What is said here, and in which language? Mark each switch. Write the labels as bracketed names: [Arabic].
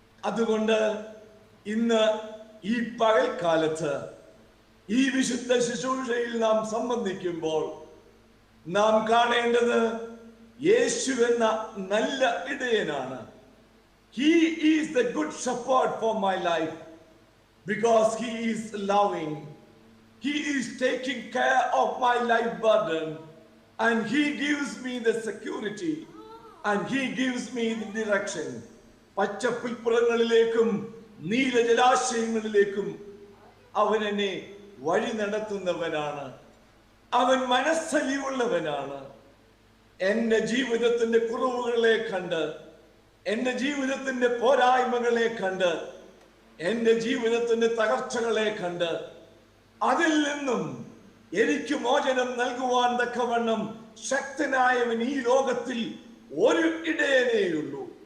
[Malayalam] അതുകൊണ്ട് ഇന്ന് ഈ പകൽക്കാലത്ത് ഈ വിശുദ്ധ ശുശ്രൂഷയിൽ നാം സംബന്ധിക്കുമ്പോൾ നാം കാണേണ്ടത് യേശു എന്ന നല്ല ഇടയനാണ്. [English] He is the good shepherd for my life because he is loving. He is taking care of my life burden and he gives me the security and he gives me the direction. [Malayalam] പച്ചപ്പുൽപ്പുറങ്ങളിലേക്കും നീലജലാശയങ്ങളിലേക്കും അവൻ എന്നെ വഴി നടത്തുന്നവനാണ്. അവൻ മനസ്സലിവുള്ളവനാണ്. എന്റെ ജീവിതത്തിന്റെ കുറവുകളെ കണ്ട്, എന്റെ ജീവിതത്തിന്റെ പോരായ്മകളെ കണ്ട്, എന്റെ ജീവിതത്തിന്റെ തകർച്ചകളെ കണ്ട് അതിൽ നിന്നും എനിക്ക് മോചനം നൽകുവാൻ തക്കവണ്ണം ശക്തനായവൻ ഈ ലോകത്തിൽ ഒരു ഇടയനേയുള്ളൂ.